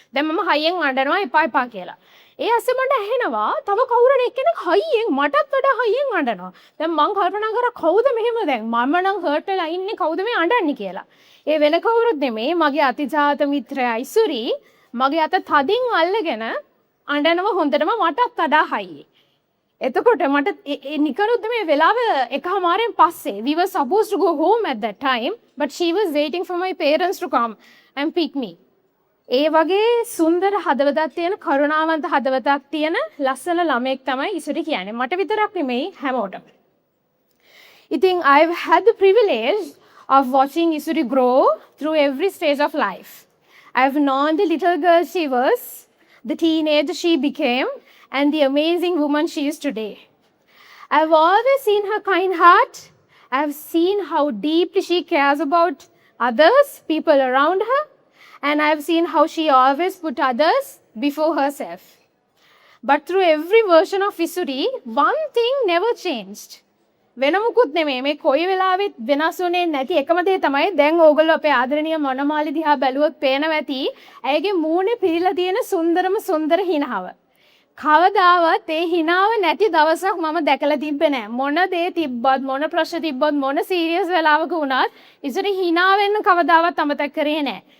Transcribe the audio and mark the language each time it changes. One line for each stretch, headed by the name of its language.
Sinhala: දැන් මම හයියෙන් අඬනවා එපා කියලා. ඒ ඇස්සේ මට ඇහෙනවා තව කවුරුද එක්කෙනෙක් හයියෙන් මටත් වඩා හයියෙන් අඬනවා. දැන් මං කල්පනා කරා කවුද මෙහෙම දැන් මම නම් හර්ට් වෙලා ඉන්නේ කවුද මේ අඬන්නේ කියලා. ඒ වෙන කවුරුත් නෙමෙයි මගේ අතිජාත මිත්‍රයා ඉසුරි මගේ අත තදින් අල්ලගෙන අඬනවා හොඳටම මටත් වඩා හයියි. එතකොට මට නිකරුත් මේ වෙලාව එකමාරෙන් පස්සේ
English: we were supposed to go home at that time but she was waiting for my parents to come and pick me.
Sinhala: ඒ වගේ සුන්දර හදවතක් තියෙන කරුණාවන්ත හදවතක් තියෙන ලස්සන ළමෙක් තමයි ඉසුරි කියන්නේ. මට විතරක් නෙමෙයි හැමෝටම.
English: ඉතින් I've had the privilege of watching Isuri grow through every stage of life. I've known the little girl she was, the teenager she became, and the amazing woman she is today. I've always seen her kind heart. I've seen how deeply she cares about others, people around her, and I've seen how she always put others before herself. But through every version of Isuri, one thing never changed.
Sinhala: වෙනමුකුත් නෙමෙයි මේ කොයි වෙලාවෙත් වෙනස් වුනේ නැති එකම දේ තමයි දැන් ඕගොල්ලෝ අපේ ආදරණීය මොනමාලි දිහා බැලුවොත් පේනවා ඇති ඇයගේ මූණේ පිරීලා තියෙන සුන්දර හිනාව. කවදාවත් ඒ හිනාව නැති දවසක් මම දැකලා තිබ්බේ නැහැ. මොන දේ තිබ්බත් මොන ප්‍රශ්න තිබ්බත් මොන සීරියස් වෙලාවක වුණත් ඉසුරි හිනා වෙන්න කවදාවත් අමතක කරේ නැහැ.